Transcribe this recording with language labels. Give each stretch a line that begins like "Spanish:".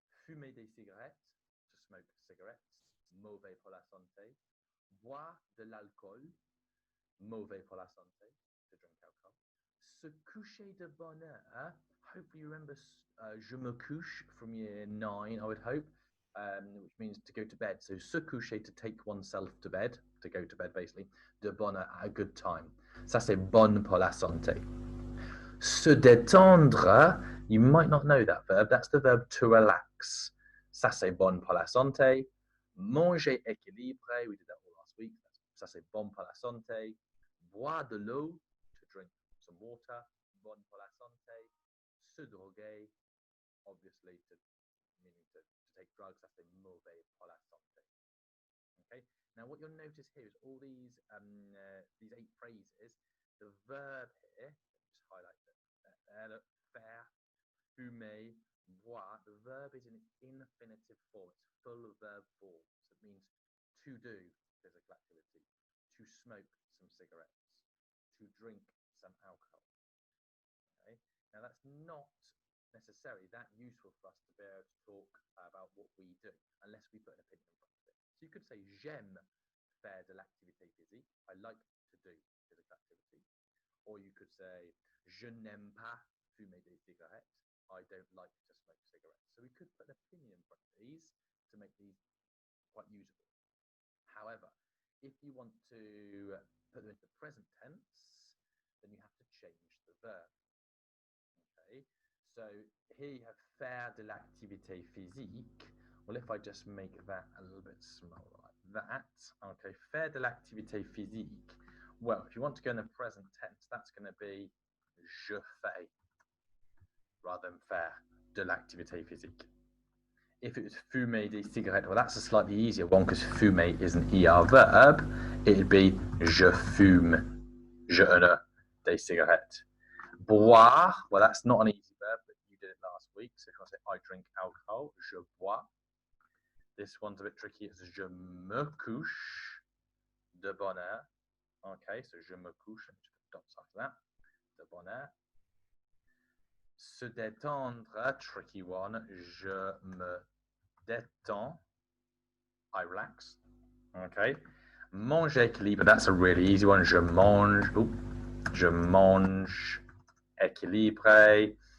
French: Fumer des cigarettes,
English: to smoke cigarettes,
French: mauvais pour la santé. Boire de l'alcool, mauvais pour la santé,
English: to drink alcohol.
French: Se coucher de bonne heure,
English: hopefully you remember
French: je me couche
English: from year 9, I would hope, which means to go to bed. So
French: se coucher,
English: to take oneself to bed, to go to bed basically.
French: De bonne heure,
English: at a good time.
French: Ça c'est bonne pour la santé. Se détendre,
English: you might not know that verb.
French: That's the verb to relax. Ça c'est bonne pour la santé. Manger équilibré,
English: we did that all last week.
French: Ça c'est bon pour la santé. Boire de l'eau,
English: to drink some water,
French: bon pour la santé. Se droguer,
English: obviously meaning to take drugs, that's the
French: mauvais pour la santé.
English: Okay. Now what you'll notice here is all these 8 phrases. The verb here, just highlight that. Faire, fumer, boire. The verb is in its infinitive form. It's full verb form. So it means to do physical activity, to smoke some cigarettes, to drink some alcohol. Okay. Now that's not necessarily that useful for us to be able to talk about what we do unless we put an opinion in front of it. So you could say
French: j'aime faire de l'activité physique.
English: I like to do physical activity.
French: Or you could say je n'aime pas fumer des cigarettes.
English: I don't like to smoke cigarettes. So we could put an opinion in front of these to make these quite usable. However, if you want to put them into present tense, then you have to change the verb. Okay. So here you have
French: faire de l'activité physique.
English: Well, if I just make that a little bit smaller like that, okay,
French: faire de l'activité physique.
English: Well, if you want to go in the present tense, that's going to be
French: je fais
English: rather than
French: faire de l'activité physique.
English: If it was
French: fumer des cigarettes,
English: well, that's a slightly easier one because fumer is an ER verb.
French: It'd be je fume, je ne des cigarettes.
English: Boire, well, that's not an easy verb, but you did it last week. So if I say I drink alcohol,
French: je bois.
English: This one's a bit tricky.
French: It's je me couche de bonne heure.
English: Okay, so
French: je me couche,
English: and just put dots after that.
French: De bonne heure. Se détendre,
English: tricky one.
French: Je me détends.
English: I relax. Okay.
French: Manger équilibre,
English: that's a really easy one.
French: Je mange. Je mange équilibré.